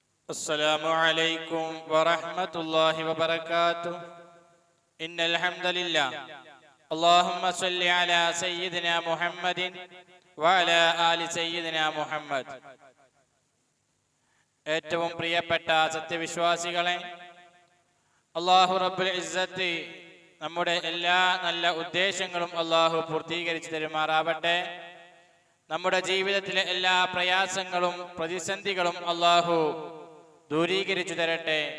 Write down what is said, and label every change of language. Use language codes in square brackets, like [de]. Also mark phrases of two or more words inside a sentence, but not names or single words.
[ar] السلام عليكم ورحمة الله وبركاته. إن الحمد لله اللهم صل على سيدنا محمد وعلى آل سيدنا محمد. [ml] ഏറ്റവും പ്രിയപ്പെട്ട സത്യവിശ്വാസികളെ, അല്ലാഹു [ar] رب العزة [ml] നമ്മുടെ എല്ലാ നല്ല ഉദ്ദേശങ്ങളും അല്ലാഹു പൂർത്തീകരിച്ചു തരുമാറാവട്ടെ. നമ്മുടെ ജീവിതത്തിലെ എല്ലാ പ്രയാസങ്ങളും പ്രതിസന്ധികളും അല്ലാഹു ദൂരീകരിച്ചു തരട്ടെ.